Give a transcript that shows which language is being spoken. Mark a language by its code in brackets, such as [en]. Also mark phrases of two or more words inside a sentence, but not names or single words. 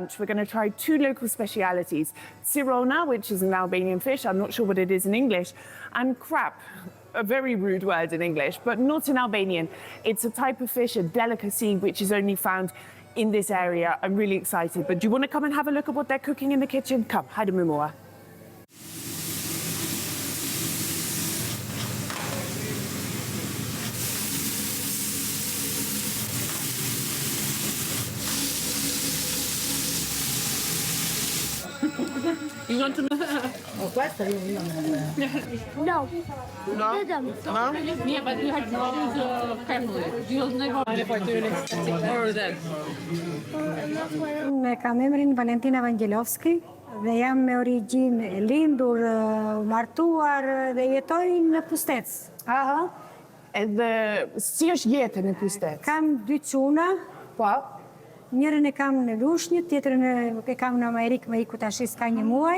[en] We're going to try 2 local specialities: sirona, which is an Albanian fish, I'm not sure what it is in English, and krap, a very rude word in English, but not in Albanian. It's a type of fish, a delicacy, which is only found in this area. I'm really excited, but do you want to come and have a look at what they're cooking in the kitchen? Come, [sq] hajde me mua. [en] You want to know? [it] Oh, questo io [en] No. No? No? Yeah, but you have to choose carefully. You will never or that. [sq] Me kam emrin Valentina Vangelovski dhe jam me origjinë lindur, martuar dhe jetoj në Pustec. Aha. Edhe si është jeta në Pustec? Kam 2 çuna, Po. njërin e kam në Lushnjë, tjetrën e kam në Amerikë, me iku tash s'ka 1 muaj.